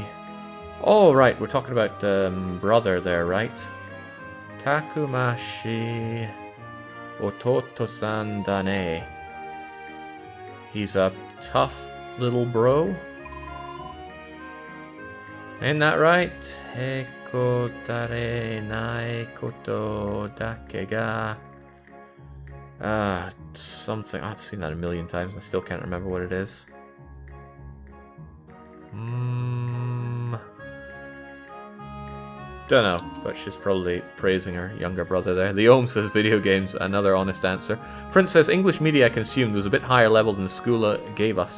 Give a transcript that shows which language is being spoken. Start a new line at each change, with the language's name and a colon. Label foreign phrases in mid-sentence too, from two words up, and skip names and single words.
English: Oh, right, we're talking about brother there, right?
Japanese: たくましい弟さんだね.
English: He's a tough little bro. Ain't that right?
Japanese: へこたれないことだけが...
English: something. I've seen that a million times. I still can't remember what it is. Don't know, but she's probably praising her younger brother there. The Ohm says video games, another honest answer. Prince says English media I consumed was a bit higher level than the school gave us.